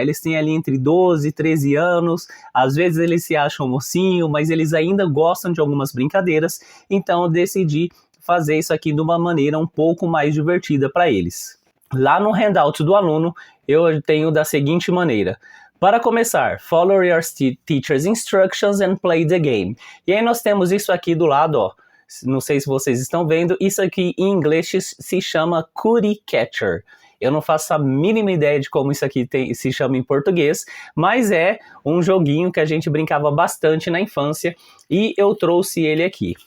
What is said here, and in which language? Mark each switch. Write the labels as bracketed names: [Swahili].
[Portuguese] Eles têm ali entre 12 e 13 anos, às vezes eles se acham mocinho, mas eles ainda gostam de algumas brincadeiras, então eu decidi fazer isso aqui de uma maneira um pouco mais divertida para eles. Lá no handout do aluno, eu tenho da seguinte maneira. Para começar, [English] follow your teacher's instructions and play the game. [Portuguese] E aí nós temos isso aqui do lado, ó. Não sei se vocês estão vendo, isso aqui em inglês se chama Cookie Catcher. Eu não faço a mínima ideia de como isso aqui se chama em português, mas é um joguinho que a gente brincava bastante na infância e eu trouxe ele aqui.